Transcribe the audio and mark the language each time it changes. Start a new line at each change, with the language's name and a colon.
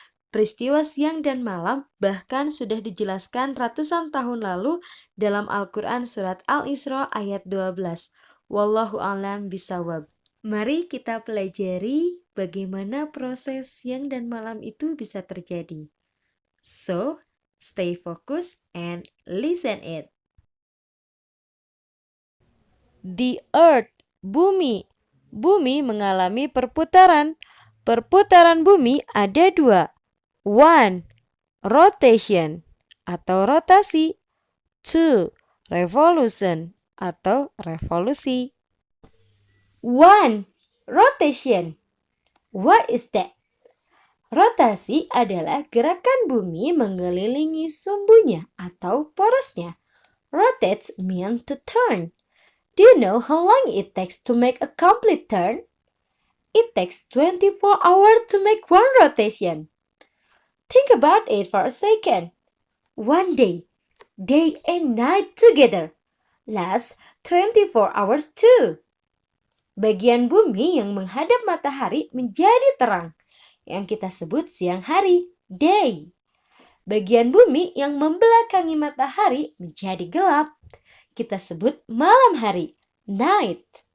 Indonesian: Peristiwa siang dan malam bahkan sudah dijelaskan ratusan tahun lalu dalam Al-Quran surat Al-Isra ayat 12. Wallahu a'lam bishawab. Mari kita pelajari bagaimana proses siang dan malam itu bisa terjadi.
English: So, stay focused and listen it. The earth,
Indonesian: bumi. Bumi mengalami perputaran. Perputaran bumi ada 2. 1. Rotation atau rotasi. 2.
English: Revolution
Indonesian: atau revolusi.
English: 1. Rotation. What is that?
Indonesian: Rotasi adalah gerakan bumi mengelilingi sumbunya atau porosnya.
English: Rotate means to turn. Do you know how long it takes to make a complete turn? It takes 24 hours to make one rotation. Think about it for a second. One day and night together, lasts 24 hours too.
Indonesian: Bagian bumi yang menghadap matahari menjadi terang, yang kita sebut siang hari, day. Bagian bumi yang membelakangi matahari menjadi gelap, kita sebut malam hari, night.